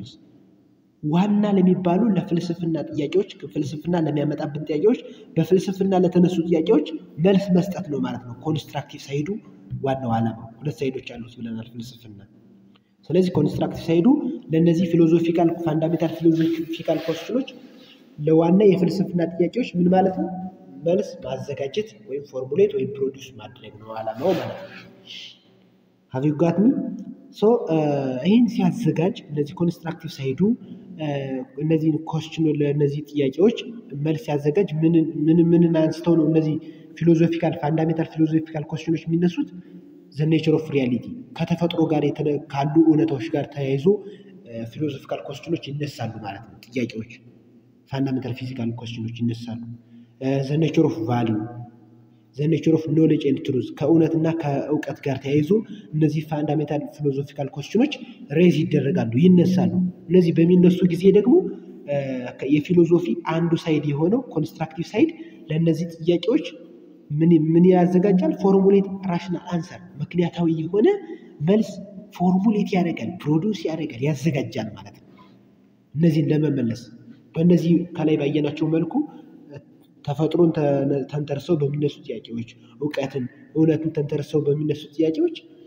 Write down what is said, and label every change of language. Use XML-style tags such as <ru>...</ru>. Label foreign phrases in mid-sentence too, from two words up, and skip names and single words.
<am>ኮስችንስ ዋና ለሚባሉ ለፍልስፍና ጥያቄዎች ፍልስፍና ለሚያመጣብን ጥያቄዎች በፍልስፍና ለተነሱ ጥያቄዎች መልስ መስጠት ነው ማለት ነው።</am> <en>constructive side</en> <am>ዋናው ዓላማው ሁለት ሳይዶች አሉት ብለናል ፍልስፍና። ስለዚህ</am> <en>constructive side</en> <am>ለነዚህ</am> <en>philosophical fundamental philosophical questions</en> <am>ለዋና የፍልስፍና ጥያቄዎች ምን ማለት ነው? መልስ ማዘጋጀት ወይም ፎርሙሌት ወይም ፕሮዲውስ ማድረግ ነው ዓላማው ማለት ነው።</am> <en>have you got me?</en> <am>ሶ ይህን ሲያዘጋጅ እነዚህ</am> <en>constructive side</en> <am>እነዚህ ኮስችን ለነዚህ ጥያቄዎች መልስ ሲያዘጋጅ ምን አንስተው ነው እነዚህ</am> <en>philosophical fundamental philosophical questions</en> <am>የሚነሱት?</am> <en>the nature of reality</en> <am>ከተፈጥሮ ጋር ካሉ እውነታዎች ጋር ተያይዞ</am> <en>philosophical questions</en> <am>ይነሳሉ ማለት ነው። ጥያቄዎች</am> <en>fundamental physical questions</en> <am>ይነሳሉ።</am> <en>the nature of value the nature of knowledge and truth</en> <am>ከእውነትና ከእውቀት ጋር ተያይዞ እነዚህ</am> <en>fundamental philosophical questions raise</en> <am>ይደረጋሉ ይነሳሉ። እነዚህ በሚነሱ ጊዜ ደግሞ የፊሎዞፊ አንዱ ሳይድ የሆነው</am> <en>constructive side</en> <am>ለነዚህ ጥያቄዎች ምን ያዘጋጃል?</am> <en>formulate rational answer</en> <am>ምክንያታዊ የሆነ መልስ ፎርሙሌት ያደርጋል ፕሮዲውስ ያደርጋል ያዘጋጃል ማለት ነው። እነዚህን ለመመለስ በእነዚህ ከላይ ባየናቸው መልኩ ተፈጥሮን ተንተርሰው በሚነሱ ጥያቄዎች እውነትን ተንተርሰው በሚነሱ ጥያቄዎች</am>